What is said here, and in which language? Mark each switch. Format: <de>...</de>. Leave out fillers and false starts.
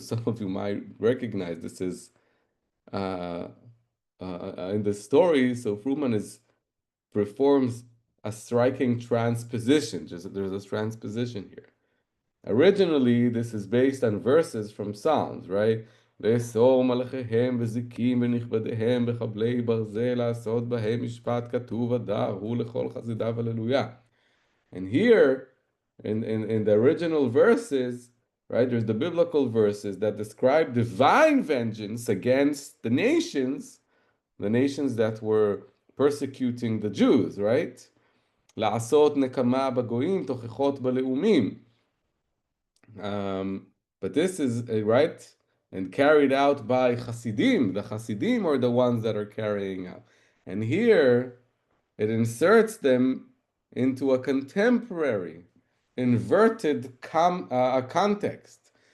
<en>So some of you might recognize this is in the story. So Froman performs a striking transposition. There's a transposition here. Originally, this is based on verses from Psalms, right?</en> <he>לאסור מלאכיהם וזיקים ונכבדיהם בחבלי ברזל לעשות בהם משפט כתוב הדר הוא לכל חסידיו הללויה.</he> <en>And here, in the original verses, right, there's the biblical verses that describe divine vengeance against the nations that were persecuting the Jews, right?</en> <he>לעשות נקמה בגויים תוכחות בלאומים.</he> <en>But this is right and carried out by Hasidim. The Hasidim are the ones that are carrying out. And here it inserts them into a contemporary, inverted context.</en>